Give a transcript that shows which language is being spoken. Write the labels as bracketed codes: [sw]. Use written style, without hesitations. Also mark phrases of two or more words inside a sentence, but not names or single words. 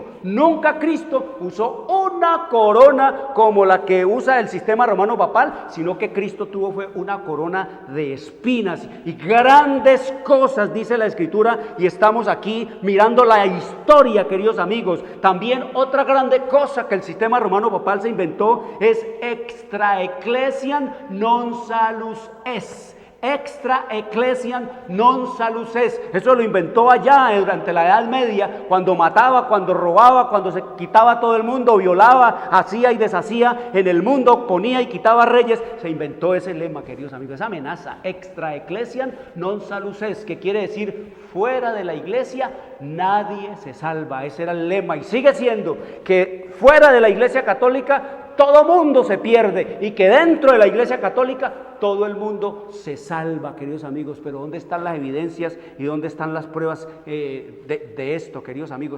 [es] Nunca Cristo usó una corona como la que usa el sistema romano papal, sino que Cristo tuvo fue una corona de espinas y grandes cosas, dice la Escritura, y estamos aquí mirando la historia, queridos amigos. También otra grande cosa que el sistema romano papal se inventó es [la] extra ecclesiam non salus es. Extra ecclesiam non salus es. [es] Eso lo inventó allá durante la Edad Media, cuando mataba, cuando robaba, cuando se quitaba a todo el mundo, violaba, hacía y deshacía en el mundo, ponía y quitaba reyes. Se inventó ese lema, queridos amigos, esa amenaza: [la] extra ecclesiam non salus es, [es] que quiere decir fuera de la iglesia nadie se salva. Ese era el lema y sigue siendo, que fuera de la iglesia católica todo mundo se pierde y que dentro de la iglesia católica todo el mundo se salva, queridos amigos. Pero ¿dónde están las evidencias y dónde están las pruebas de esto, queridos amigos?